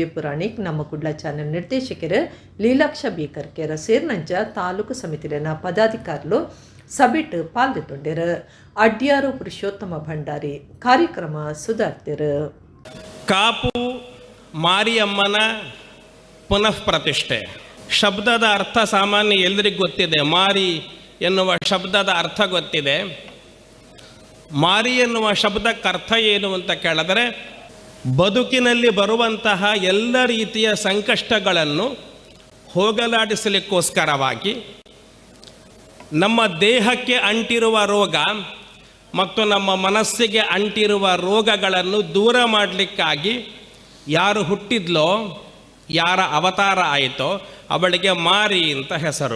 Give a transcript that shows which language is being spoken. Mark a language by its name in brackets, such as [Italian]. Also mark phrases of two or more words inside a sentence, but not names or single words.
[Tulu] ಪುರಾಣಿಕ್, ನಮ್ಮ ಕುಡ್ಲ ಚಾನೆಲ್ ನಿರ್ದೇಶಕರು ಲೀಲಾಕ್ಷ ಬಿ ಕರ್ಕೆರ ಸೇರ್ನಂಚ ತಾಲೂಕು ಸಮಿತಿಲಿನ ಪದಾಧಿಕಾರಿಗಳು ಸಭೆಟ್ ಪಾಲ್ಗೊಂಡಿರ. ಅಡ್ಯಾರು ಪುರುಷೋತ್ತಮ ಭಂಡಾರಿ ಕಾರ್ಯಕ್ರಮ ಸುಧಾರ್ತಿರು. [Kannada] ಕಾಪು ಮಾರಿಯಮ್ಮನ ಪುನಃ ಪ್ರತಿಷ್ಠೆ ಶಬ್ದದ ಅರ್ಥ ಸಾಮಾನ್ಯ ಎಲ್ಲರಿಗೂ ಗೊತ್ತಿದೆ. ಮಾರಿ ಎನ್ನುವ ಶಬ್ದದ ಅರ್ಥ ಗೊತ್ತಿದೆ. ಮಾರಿ ಎನ್ನುವ ಶಬ್ದಕ್ಕರ್ಥ ಏನು ಅಂತ ಕೇಳಿದರೆ, ಬದುಕಿನಲ್ಲಿ ಬರುವಂತಹ ಎಲ್ಲ ರೀತಿಯ ಸಂಕಷ್ಟಗಳನ್ನು ಹೋಗಲಾಡಿಸಲಿಕ್ಕೋಸ್ಕರವಾಗಿ ನಮ್ಮ ದೇಹಕ್ಕೆ ಅಂಟಿರುವ ರೋಗ ಮತ್ತು ನಮ್ಮ ಮನಸ್ಸಿಗೆ ಅಂಟಿರುವ ರೋಗಗಳನ್ನು ದೂರ ಮಾಡಲಿಕ್ಕಾಗಿ ಯಾರು ಹುಟ್ಟಿದ್ಲೋ, ಯಾರ ಅವತಾರ ಆಯಿತೋ ಅವಳಿಗೆ ಮಾರಿ ಅಂತ ಹೆಸರು.